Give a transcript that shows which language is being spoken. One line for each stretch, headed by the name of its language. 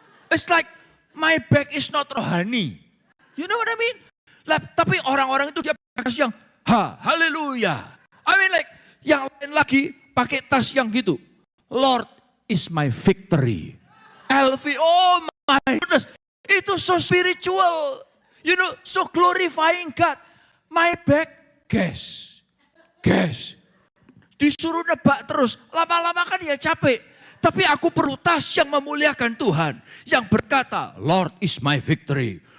English: It's like my bag is not
Indonesian: rohani.
English: You know what I mean?
Indonesian: Tapi orang-orang itu dia pakai tas yang H, haleluya.
English: I mean like,
Indonesian: yang lain lagi pakai tas yang gitu.
English: Lord is my victory. LV, oh my goodness.
Indonesian: Itu
English: so spiritual. You know, so glorifying God. My bag, guess.
Indonesian: Disuruh nebak terus, lama-lama kan ya capek. Tapi aku perlu tas yang memuliakan Tuhan. Yang berkata,
English: Lord is my victory.